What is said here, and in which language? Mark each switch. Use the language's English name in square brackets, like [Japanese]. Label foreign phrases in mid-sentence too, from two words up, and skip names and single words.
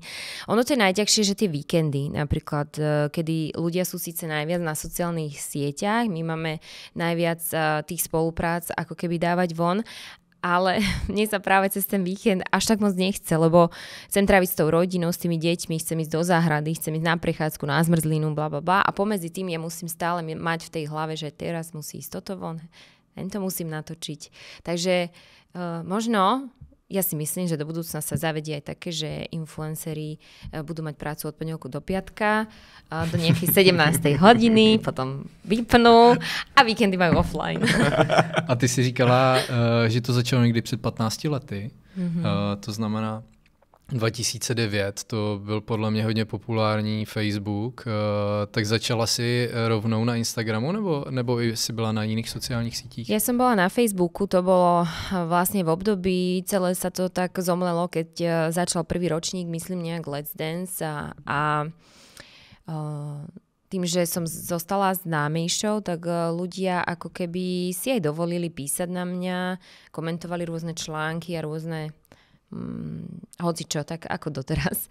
[Slovak] Ono to je najťažšie, že tie víkendy, napríklad, kedy ľudia sú síce najviac na sociálnych sieťach, my máme najviac tých spoluprác ako keby dávať von, ale mne sa práve cez ten víkend až tak moc nechce, lebo chcem tráviť s tou rodinou, s tými deťmi, chcem ísť do záhrady, chcem ísť na prechádzku, na zmrzlinu, blablabla a pomedzi tým ja musím stále mať v tej hlave, že teraz musí ísť toto von, to musím natočiť. Takže možno ja si myslím, že do budúcna sa zavedie aj také, že influenceri budú mať prácu od pondelku do piatka, do nejakej 17. hodiny, potom vypnú a víkendy majú offline. [Czech] A ty si říkala, že to začalo někdy před 15 lety. To znamená 2009, to byl podle mě hodně populární Facebook, tak začala si rovnou na Instagramu, nebo si byla na jiných sociálních sítích? [Slovak] Ja som bola na Facebooku, to bolo vlastne v období, celé sa to tak zomlelo, keď začal prvý ročník, myslím nejak Let's Dance a tým, že som zostala známejšou, tak ľudia ako keby si aj dovolili písať na mňa, komentovali rôzne články a rôzne hocičo, tak ako doteraz.